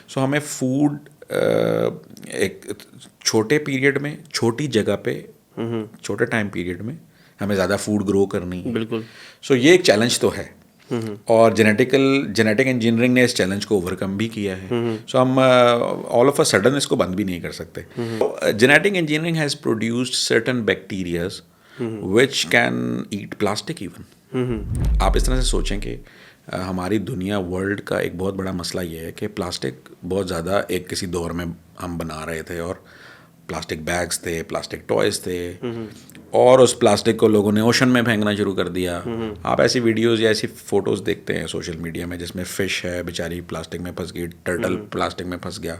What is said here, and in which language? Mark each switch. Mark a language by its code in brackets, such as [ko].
[ur] سو ہمیں فوڈ ایک چھوٹے پیریڈ میں، چھوٹی جگہ پہ، چھوٹے ٹائم پیریڈ میں ہمیں زیادہ فوڈ گرو کرنی ہے. بالکل. سو یہ ایک چیلنج تو ہے، اور جینیٹک انجینئرنگ نے اس چیلنج کو اوور کم بھی کیا ہے. سو ہم [en] all of a sudden [ur] اس کو بند بھی نہیں کر سکتے. [en] Genetic engineering has produced certain bacterias which can eat plastic even. [ur] آپ اس طرح سے سوچیں کہ ہماری دنیا ورلڈ کا ایک بہت بڑا مسئلہ یہ ہے کہ پلاسٹک بہت زیادہ ایک کسی دور میں ہم بنا رہے تھے اور پلاسٹک بیگز تھے, پلاسٹک ٹوائز تھے, اور اس پلاسٹک کو لوگوں نے اوشن میں پھینکنا شروع کر دیا. آپ ایسی ویڈیوز یا ایسی فوٹوز دیکھتے ہیں سوشل میڈیا میں جس میں فش ہے بیچاری پلاسٹک میں پھنس گئی, ٹرٹل پلاسٹک میں پھنس گیا.